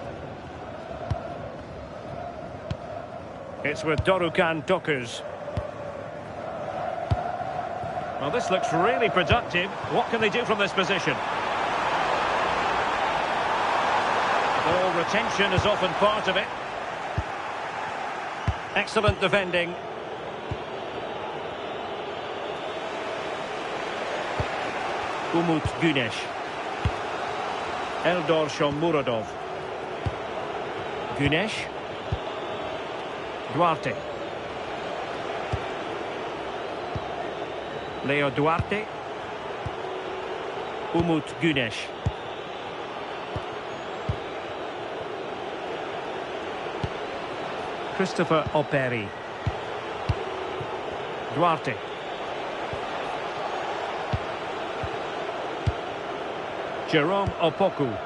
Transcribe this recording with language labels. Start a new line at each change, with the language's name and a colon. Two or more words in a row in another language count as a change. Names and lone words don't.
English: It's with Dorukhan Tokuz. Well, this looks really productive. What can they do from this position? Ball retention is often part of it. Excellent defending. Umut Güneş. Eldor Shomurodov. Güneş. Duarte. Leo Duarte. Umut Güneş. Christopher Operi. Duarte. Jerome Opoku.